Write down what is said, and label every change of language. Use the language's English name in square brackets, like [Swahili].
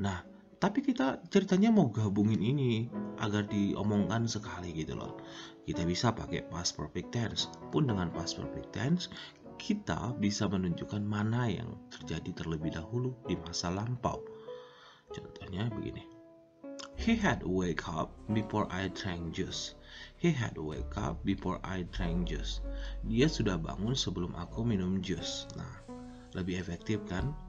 [Indonesian] Nah, tapi kita ceritanya mau gabungin ini agar diomongkan sekali gitu loh. Kita bisa pakai past perfect tense. Pun dengan past perfect tense, kita bisa menunjukkan mana yang terjadi terlebih dahulu di masa lampau. Contohnya begini. [English] He had wake up before I drank juice. He had wake up before I drank juice. [Indonesian] Dia sudah bangun sebelum aku minum jus. Nah, lebih efektif kan?